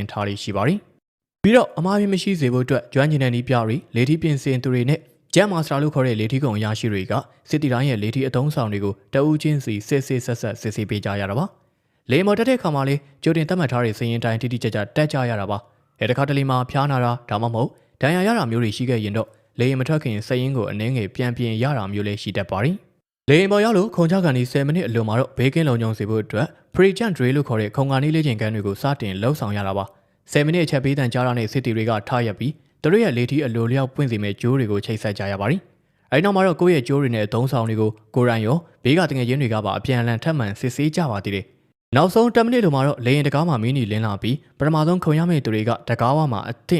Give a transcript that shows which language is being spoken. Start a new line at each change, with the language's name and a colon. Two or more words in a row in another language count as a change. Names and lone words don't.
Burmese: ထားလိမ့်ရှိပါတယ်ပြီးတော့အမှားယွင်းမရှိစေဖို့အတွက်ကျွမ်းကျင်တဲ့နည်းပြတွေလေထီးပြင်ဆင်သူတွေနဲ့ဂျက်မာစတာလို့ခေါ်တဲ့လေထီးကုံအရာရှိတွေကစစ်တီတိုင်းရဲ့လေထီးအသုံးဆောင်တွေကိုတအူးချင်းစီစစ်ဆေးပေးကြရတာပါလေမော်တက်တဲ့ခါမှာလေကြိုတင်သတ်မှတ်ထားတဲ့စည်ရင်တိုင်းတိတိကျကျတက်ကြရတာပါအဲတခါတလေမှာဖျားနာတာဒါမှမဟုတ်ဒဏ်ရာရတာမျိုးတွေရှိခဲ့ရင်တော့လေရင်မထွက်ခင်စည်ရင်ကိုအနှင်းငယ်ပြန်ပြင်ရတာမျိုးလည်းရှိတတ်ပါတယ်လေရင်ပေါ်ရောက်လို့ ခုံချကန်ဒီ10မိနစ်အလိုမှာတော့ဘေးကင်းလုံခြုံစေဖို့အတွက်
English: pre-jump drill
Burmese: လို့ခေါ်တဲ့ခုံကန်လေးလေ့ကျင့်ခန်းတွေကိုစတင်လှုပ်ဆောင်ရတာပါ10မိနစ်အချက်ပေးတန်ကြားတာနဲ့စစ်တီတွေကထားရပြီးသူတို့ရဲ့လေထီးအလိုလျောက်ပွင့်စေမဲ့ကြိုးတွေကိုချိတ်ဆက်ကြရပါတယ်အဲဒီနောက်မှာတော့ကိုယ့်ရဲ့ကြိုးတွေနဲ့အသုံးဆောင်တွေကိုကိုရိုင်းရောဘေးကတငယ်ချင်းတွေကပါအပြန်အလှန်ထပ်မံစစ်ဆေးကြပါသေးတယ်နောက်ဆုံး10မိနစ်လိုမှာတော့လေရင်တကားမှာမင်းနီလင်းလာပြီးပထမဆုံးခုံရမယ့်သူတွေကတကားဝမှာအသင့်